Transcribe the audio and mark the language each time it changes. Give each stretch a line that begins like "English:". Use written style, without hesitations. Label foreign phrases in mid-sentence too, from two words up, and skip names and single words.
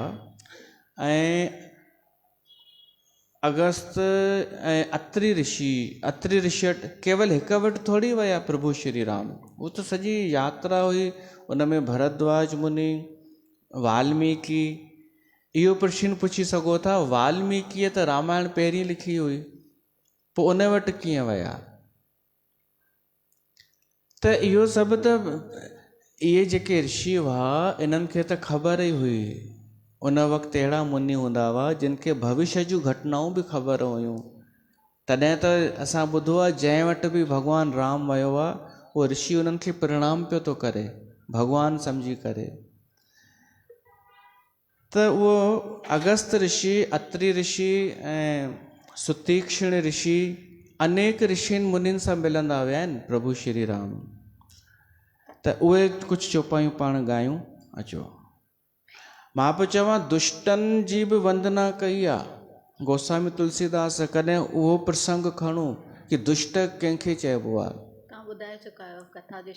Sindhi: ऐं अगस्त ऐं अत्रि ऋषि वटि केवल हिकु वटि थोड़ी विया प्रभु श्री राम। वो तो सॼी यात्रा हुई, उन में भरद्वाज मुनि, वाल्मीकि। इहो प्रश्न पुछी सघो था, वाल्मीकिअ त रामायण पहिरीं लिखी हुई, पोइ उन वटि कीअं विया? त इहो सभु त इहे जेके ऋषि हुआ इन्हनि खे त ख़बर ई हुई। उन वक़्तु अहिड़ा मुनि हूंदा हुआ जिन खे भविष्य जूं घटनाऊं बि ख़बर हुयूं। तॾहिं त असां ॿुधो आहे जंहिं वटि बि भॻवानु राम वियो आहे उहो ऋषि उन्हनि खे प्रणाम पियो थो करे, भॻवानु सम्झी करे। त उहो अगस्त ऋषि, अत्रि ऋषि ऐं सुतीक्ष्ण ऋषि अनेक ऋषियुनि मुनियुनि सां मिलंदा विया आहिनि प्रभु श्री राम। त उहे कुझु चौपायूं पाण ॻायूं। अचो, मां पियो चवां दुष्टनि जी बि वंदना कई आहे गोस्वामी तुलसीदास। कॾहिं उहो प्रसंग खणूं कि दुष्ट कंहिंखे चइबो आहे। तव्हां ॿुधाए चुका आहियो कथा जे